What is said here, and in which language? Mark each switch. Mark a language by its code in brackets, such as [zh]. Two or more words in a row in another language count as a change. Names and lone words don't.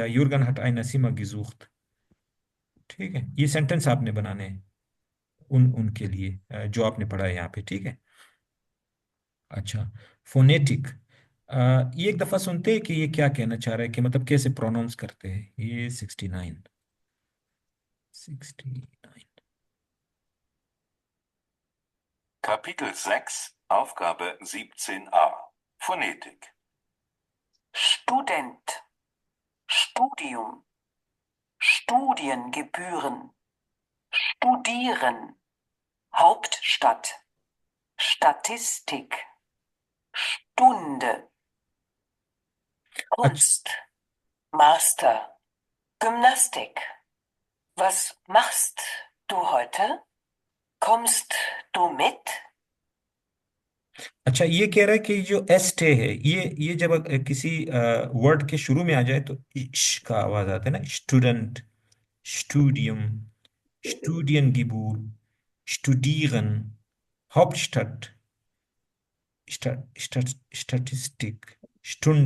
[de] यूर्गन हट eine Zimmer gesucht। [ur] ٹھیک ہے، یہ سینٹنس آپ نے بنانے ہیں ان کے لیے، جو آپ نے پڑھا ہے یہاں پہ. ٹھیک ہے۔ اچھا، فونیٹک. یہ ایک دفعہ سنتے ہیں کہ یہ کیا کہنا چاہ رہا ہے، کہ مطلب کیسے پروناؤنس کرتے ہیں. یہ 69 69. [de] Kapitel 6, Aufgabe 17a. Phonetik. Student, Studium, Studiengebühren, Studieren, Hauptstadt, Statistik, Stunde, [ur] اچھا [de] Kunst, Master, Gymnastik. Was machst du heute? Kommst du mit? [ur] اچھا، یہ کہہ رہا ہے کہ جو ایستے ہے، یہ جب کسی ورڈ کے شروع میں آ جائے تو اش کا آواز آتا ہے نا. [de] Student, Studium, Studiengebühren, Studieren, Hauptstadt, Statistik, Stunde.